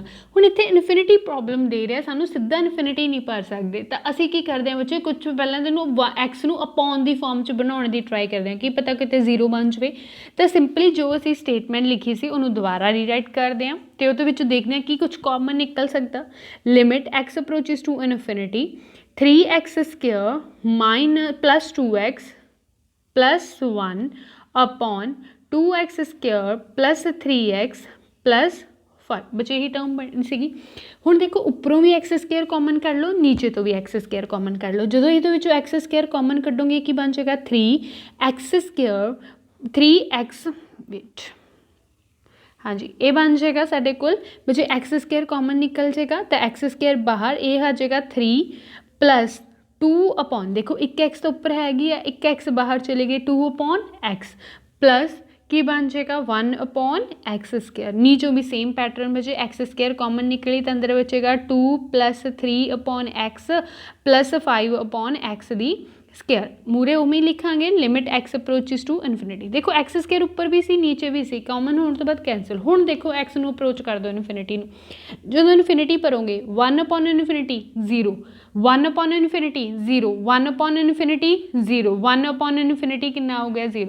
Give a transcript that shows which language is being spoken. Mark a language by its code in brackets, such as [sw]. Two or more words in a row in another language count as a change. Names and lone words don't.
[pa] ਹੁਣ ਇੱਥੇ [en] infinity problem [pa] ਦੇ ਰਿਹਾ, ਸਾਨੂੰ ਸਿੱਧਾ ਇਨਫਿਨਿਟੀ ਨਹੀਂ ਭਰ ਸਕਦੇ, ਤਾਂ ਅਸੀਂ ਕੀ ਕਰਦੇ ਹਾਂ ਬੱਚੇ, ਕੁਝ ਪਹਿਲਾਂ ਤੈਨੂੰ ਐਕਸ ਨੂੰ ਅਪੋਨ ਦੀ ਫਾਰਮ 'ਚ ਬਣਾਉਣ ਦੀ ਟਰਾਈ ਕਰਦੇ ਹਾਂ, ਕੀ ਪਤਾ ਕਿਤੇ 0 ਬਣ ਜਾਵੇ। ਤਾਂ ਸਿੰਪਲੀ ਜੋ ਅਸੀਂ ਸਟੇਟਮੈਂਟ ਲਿਖੀ ਸੀ ਉਹਨੂੰ ਦੁਬਾਰਾ ਰੀਰਾਈਟ ਕਰਦੇ ਹਾਂ ਅਤੇ ਉਹਦੇ ਵਿੱਚ ਦੇਖਦੇ ਹਾਂ ਕੀ ਕੁਛ ਕਾਮਨ ਨਿਕਲ ਸਕਦਾ। [en] limit x approaches to infinity 3x² plus 2x plus 1 upon 2x² plus 3x plus 5 [pa] ਬੱਚੇ ਇਹੀ ਟਰਮ ਬਣੀ ਸੀਗੀ। ਹੁਣ ਦੇਖੋ ਉੱਪਰੋਂ ਵੀ x² ਕਾਮਨ ਕੱਢ ਲਓ, ਨੀਚੇ ਤੋਂ ਵੀ x² ਕਾਮਨ ਕੱਢ ਲਓ। ਜਦੋਂ ਇਹਦੇ ਵਿੱਚੋਂ x² ਕਾਮਨ ਕੱਢੋਗੇ ਕੀ ਬਣ ਜਾਏਗਾ, 3x ਵਿੱਚ ਹਾਂਜੀ ਇਹ ਬਣ ਜਾਏਗਾ ਸਾਡੇ ਕੋਲ ਬੱਚੇ x² ਕਾਮਨ ਨਿਕਲ ਜਾਏਗਾ ਤਾਂ x² ਬਾਹਰ, ਇਹ ਆ ਜਾਏਗਾ [en] 3 plus 2 upon [pa] ਦੇਖੋ 1x ਤੋਂ ਉੱਪਰ ਹੈਗੀ ਆ, 1x ਬਾਹਰ ਚਲੇ ਗਏ, [en] 2 upon x plus [pa] ਕੀ ਬਣ ਜਾਏਗਾ [en] 1 upon x²। [pa] ਨੀਚੋਂ ਵੀ [en] same pattern [pa] ਬੱਚੇ x² ਕਾਮਨ ਨਿਕਲੀ ਤਾਂ ਅੰਦਰ ਬਚੇਗਾ [en] 2 plus 3 upon x [pa] plus 5 upon x ਦੀ ਸਕੇਅਰ। ਮੂਰੇ ਉਵੇਂ ਲਿਖਾਂਗੇ [en] limit x approaches to infinity. [pa] ਦੇਖੋ x² ਉੱਪਰ ਵੀ ਸੀ ਨੀਚੇ ਵੀ ਸੀ, ਕਾਮਨ ਹੋਣ ਤੋਂ ਬਾਅਦ ਕੈਂਸਲ। ਹੁਣ ਦੇਖੋ x ਨੂੰ ਅਪਰੋਚ ਕਰ ਦਿਓ ਇਨਫਿਨਿਟੀ ਨੂੰ, ਜਦੋਂ ਇਨਫਿਨਿਟੀ ਭਰੋਗੇ [en] 1 upon infinity 0, 1 upon infinity 0, 1 upon infinity 0, 1 upon infinity [pa] ਕਿੰਨਾ ਹੋ ਗਿਆ 0।